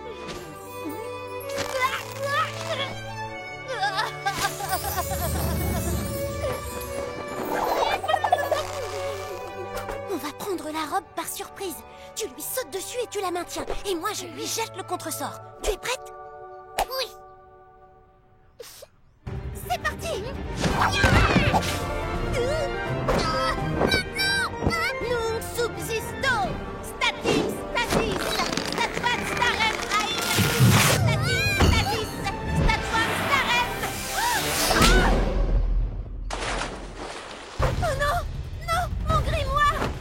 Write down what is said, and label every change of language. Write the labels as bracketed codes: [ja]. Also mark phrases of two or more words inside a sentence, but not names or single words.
[fr] On va prendre la robe par surprise. Tu lui sautes dessus et tu la maintiens. Et moi, je lui jette le contresort. Tu es prête? Oui! C'est parti! [la] Nunc subsisto! Statis, statis! Statuat starem aetat! Statis, statis! Statuam starem! [fr] Oh non! Non! Mon grimoire!